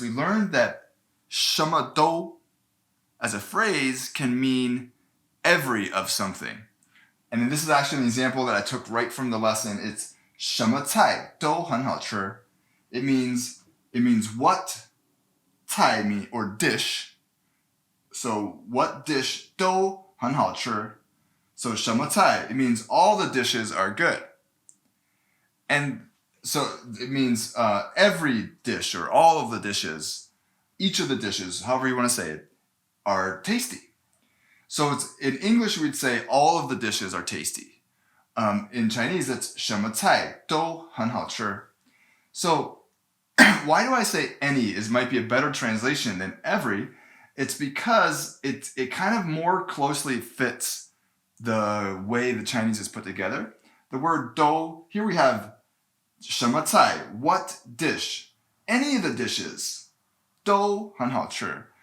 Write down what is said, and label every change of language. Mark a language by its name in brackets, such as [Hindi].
[English] We learned that [Chinese] 什么都 [English] as a phrase can mean every of something. And this is actually an example that I took right from the lesson. It's [Chinese] 什么菜都很好吃. [English] It means what 菜 mean or dish. So what dish [Chinese] 都很好吃. [English] So [Chinese] 什么菜 [English] it means all the dishes are good. And so it means every dish or all of the dishes, each of the dishes, however you want to say it, are tasty. So it's in English we'd say all of the dishes are tasty. In Chinese it's [Chinese] 什么菜都很好吃. [English] So why do I say any might be a better translation than every? It's because it kind of more closely fits the way the Chinese is put together. The word dou, here we have [Chinese] 什么菜, [English] what dish, any of the dishes, [Chinese] 都很好吃.